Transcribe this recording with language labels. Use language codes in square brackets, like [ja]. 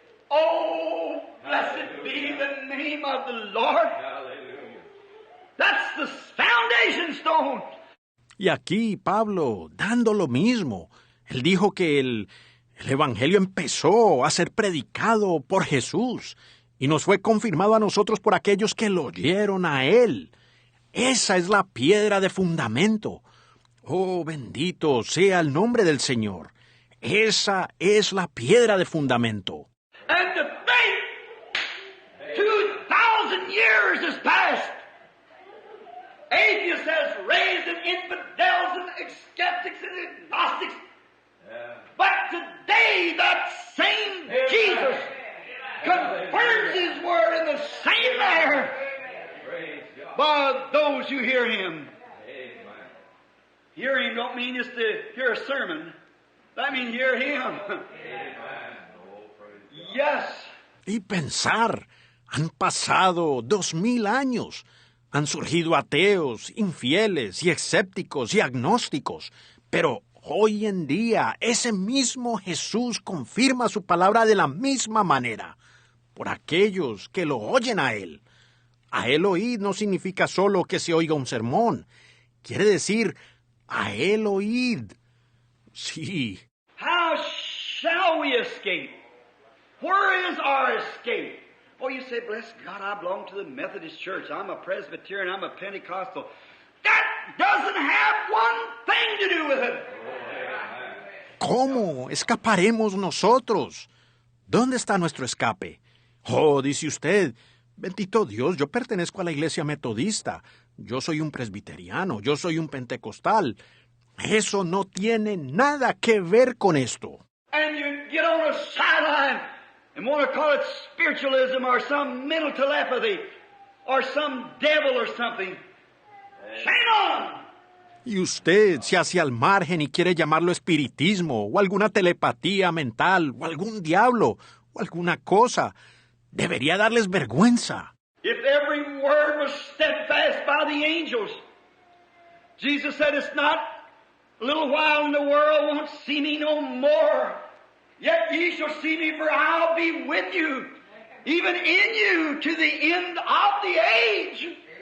[en] Oh, blessed be the name of the Lord. Hallelujah. That's the foundation stone. [es] Y aquí Pablo, dando lo mismo, él dijo que el Evangelio empezó a ser predicado por Jesús y nos fue confirmado a nosotros por aquellos que lo oyeron a él. Esa es la piedra de fundamento. Oh, bendito sea el nombre del Señor. Esa es la piedra de fundamento. [en] And to think 2,000 years has passed. Atheists has raised and infidels and skeptics and agnostics. But today, that same Jesus confirms His Word in the same manner by those who hear Him. Hear Him don't mean just to hear a sermon. That means hear Him. Yes. [es] Y pensar, han pasado 2000 años. Han surgido ateos, infieles y escépticos y agnósticos. Pero hoy en día ese mismo Jesús confirma su palabra de la misma manera por aquellos que lo oyen a Él. A Él oír no significa solo que se oiga un sermón. Quiere decir, a Él oíd. Sí. [en] How shall we escape? Where is our escape? Oh, you say, bless God, I belong to the Methodist Church. I'm a Presbyterian. I'm a Pentecostal. That doesn't have one thing to do with it. [es] ¿Cómo escaparemos nosotros? ¿Dónde está nuestro escape? Oh, dice usted, bendito Dios, yo pertenezco a la iglesia metodista. Yo soy un presbiteriano. Yo soy un pentecostal. Eso no tiene nada que ver con esto. [en] And you get on a sideline and want to call it spiritualism or some mental telepathy or some devil or something. Shame on! [es] Y usted se hace al margen y quiere llamarlo espiritismo o alguna telepatía mental o algún diablo o alguna cosa. Debería darles vergüenza. [en] If every word was steadfast by the angels, Jesus said, it's not a little while and the world won't see me no more. Yet ye shall see me, for I'll be with you, even in you, to the end of the age.